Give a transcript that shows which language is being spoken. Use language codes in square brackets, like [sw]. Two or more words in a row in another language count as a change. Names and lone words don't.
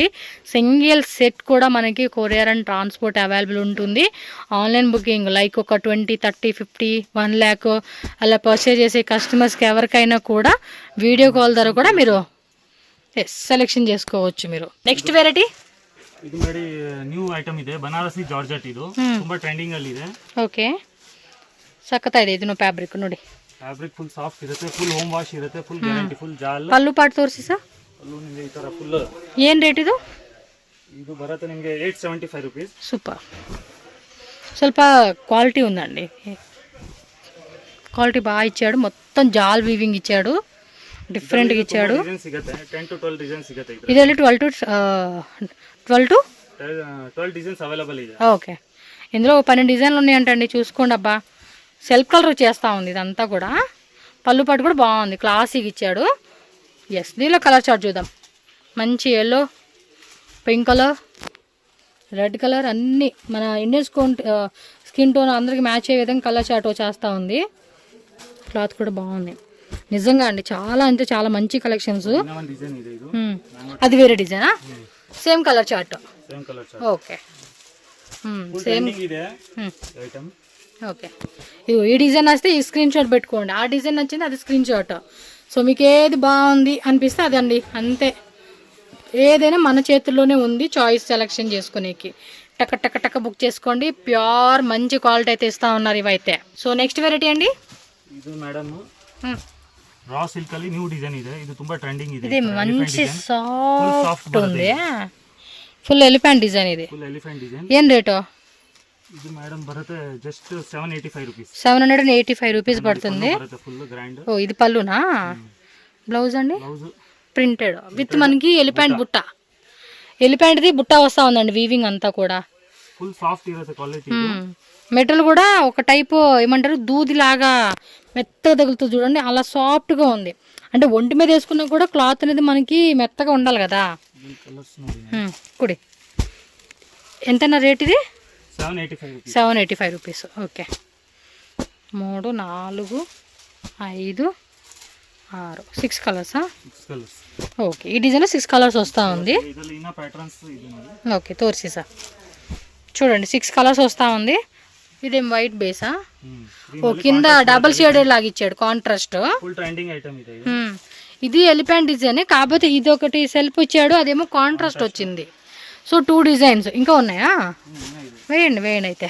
[en] single set [te] కూడా మనకి [en] courier and transport available [te] ఉంటుంది. [en] online booking like [te] ఒక 20, 30, 50, 1 lakh అలా పర్చేజ్ చేసే కస్టమర్స్కి ఎవరికైనా కూడా [en] video call [te] ద్వారా కూడా మీరు సెలెక్షన్ చేసుకోవచ్చు. మీరు [en] next variety [kn] ಇದು ನೋಡಿ [en] new item [kn] ಇದೆ, ಬನಾರಸಿ ಜಾರ್ಜೆಟ್. ಇದು ತುಂಬಾ ಟ್ರೆಂಡಿಂಗ್ ಅಲ್ಲಿ ಇದೆ. ಓಕೆ, ಸಖತ್ತಾಗಿದೆ ಇದನ್ನು ಫ್ಯಾಬ್ರಿಕ್ ನೋಡಿ. [en] fabric full soft [kn] ಇರುತ್ತೆ, [en] full home wash [kn] ಇರುತ್ತೆ, [en] full guarantee, [kn] ಫುಲ್ ಜಾಲ್. ಪಲ್ಲು ಪಾಟ್ ತೋರಿಸಿ ಸರ್. ಪಲ್ಲು ನಿಮಗೆ ಈ ತರ ಫುಲ್ ಏನು ರೇಟ್ ಇದು? ಇದು ಬರುತ್ತೆ ನಿಮಗೆ 875 rupees. [te] సూపర్. ಸ್ವಲ್ಪ క్వాలిటీ ఉందండి, క్వాలిటీ బాగా ఇచ్చాడు. మొత్తం జాల్ వీవింగ్ ఇచ్చాడు, డిఫరెంట్గా ఇచ్చాడు. ಡಿಸೈನ್ ಸಿಗುತ್ತೆ, 10 to 12 ಡಿಸೈನ್ ಸಿಗುತ್ತೆ. ಇದರಲ್ಲಿ 12 to 12 [en] designs available [te] ಇದೆ. ఓకే, ఇందులో 12 డిజైన్లు ఉన్నాయంటండి. చూసుకోండి అబ్బా, [en] self colour [te] చేస్తూ ఉంది ఇదంతా కూడా. పళ్ళు పట్టు కూడా బాగుంది, క్లాసీగా ఇచ్చాడు. ఎస్, దీనిలో [en] colour chart [te] చూద్దాం. మంచి [en] yellow, pink colour, red colour [te] అన్నీ మన [en] Indian skin tone [te] అందరికి మ్యాచ్ అయ్యే విధంగా [en] colour chart [te] చేస్తూ ఉంది. క్లాత్ కూడా బాగుంది నిజంగా అండి, చాలా అంటే చాలా మంచి కలెక్షన్స్. [kn] ಡಿಸೈನ್ ಇದೆ ಇದು. [te] అది వేరే డిజైనా? [en] same colour chart. same colour chart. okay, same [kn] ಇದೆ ಐಟಮ್. [te] ఓకే, ఈ డిజైన్ వస్తే ఈ [en] screen shot [te] పెట్టుకోండి. ఆ డిజైన్ నచ్చింది అది [en] screen shot. [te] సో మీకు ఏది బాగుంది అనిపిస్తే అదండి, అంతే. ఏదైనా మన చేతుల్లోనే ఉంది, [en] choice selection [te] చేసుకునేకి. టక్క టక్క టక్క బుక్ చేసుకోండి. ప్యూర్ మంచి క్వాలిటీ అయితే ఇస్తా ఉన్నారు ఇవైతే. [en] so next variety [te] అండి, [kn] ಇದು [en] madam raw silk [kn] ಅಲ್ಲಿ [en] new design [kn] ಇದೆ. ಇದು ತುಂಬಾ ಟ್ರೆಂಡಿಂಗ್ ಇದೆ. [te] ఇది మంచి సాఫ్ట్ ఉంది, [en] full elephant design. [te] ఇది [en] full elephant design. [te] ఏం రేటు? [kn] ಇದು ಮೇಡಮ್ ಬರುತ್ತೆ ಜಸ್ಟ್ 785 rupees. [te] 785 రూపీస్ పడుతుంది. [kn] ಬರುತ್ತೆ [en] full grand. [te] ఓ, ఇది పళ్ళునా? బ్లౌజ్ అండి ಬ್ಲೌಸ್ [en] printed with [te] మనకి ఎలిఫెంట్ బుట్ట. ఎలిఫెంట్ది బుట్ట వస్తూ ఉందండి, వీవింగ్ అంతా కూడా. [en] full soft [kn] ಇರುತ್ತೆ ಕ್ವಾಲಿಟಿ. [te] మెటల్ కూడా ఒక టైపు ఏమంటారు, దూదిలాగా మెత్తగా తగులుతుంది చూడండి, అలా సాఫ్ట్గా ఉంది. అంటే ఒంటి మీద వేసుకున్నా కూడా క్లాత్ అనేది మనకి మెత్తగా ఉండాలి కదా. [kn] ಕಲರ್ಸ್ ನೋಡಿ. [te] కుడి ఎంతన్నా రేట్ ఇది? 785 rupees. 785 రూపీస్. ఓకే, 3, 4, 5, 6, 6 కలర్సా? 6 ಕಲರ್ಸ್. ఓకే, ఈ డిజైన్లో 6 కలర్స్ వస్తూ ఉంది. [kn] ಇದರಲ್ಲಿ ಇನ್ನ ಪ್ಯಾಟರ್ನ್ಸ್ ಇದೆ ನೋಡಿ. [te] ఓకే, తోర్సి సార్ చూడండి, 6 కలర్స్ వస్తూ ఉంది. ఇదేం వైట్ బేసా? ఓ, కింద [en] double shaded [te] లాగా ఇచ్చాడు, కాంట్రాస్ట్. [en] full trending item [te] ఇది. ఇది [en] elephant design, [te] కాకపోతే ఇది ఒకటి సెల్ఫ్ ఇచ్చాడు, అదేమో కాంట్రాస్ట్ వచ్చింది. సో 2 డిజైన్స్ ఇంకా ఉన్నాయా? వేయండి వేయండి అయితే.